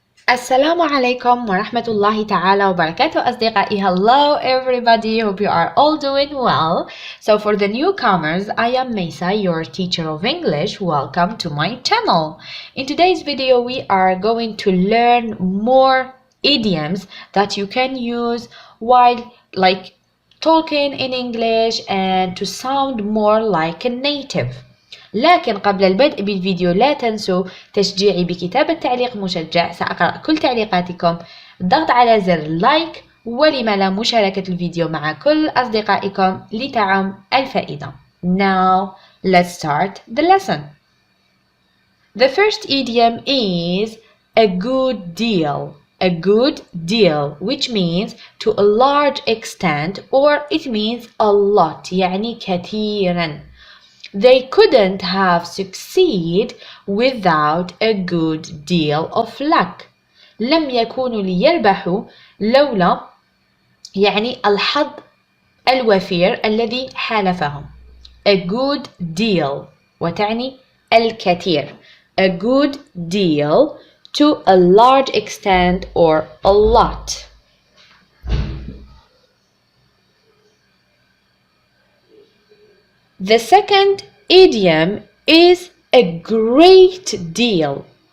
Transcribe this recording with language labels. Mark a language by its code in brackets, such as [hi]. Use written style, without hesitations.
[ar] السلام عليكم ورحمة الله تعالى وبركاته أصدقائي. [en] Hello everybody, hope you are all doing well. So for the newcomers, I am Mesa, your teacher of English. Welcome to my channel. In today's video, we are going to learn more idioms that you can use while talking in English and to sound more like a native. [ar] لكن قبل البدء بالفيديو لا تنسوا تشجيعي بكتابة تعليق مشجع. سأقرأ كل تعليقاتكم، الضغط على زر لايك، ولما لا مشاركة الفيديو مع كل أصدقائكم لتعم الفائدة. [en] Now let's start the lesson. The first idiom is a good deal. A good deal, which means to a large extent or it means a lot، [ar] يعني كثيرا. [en] They couldn't have succeeded without a good deal of luck. [ar] لم يكونوا ليربحوا لولا يعني الحظ الوفير الذي حالفهم. [en] A good deal [ar] وتعني الكثير. [en] A good deal to a large extent or a lot. The second idiom is a great deal.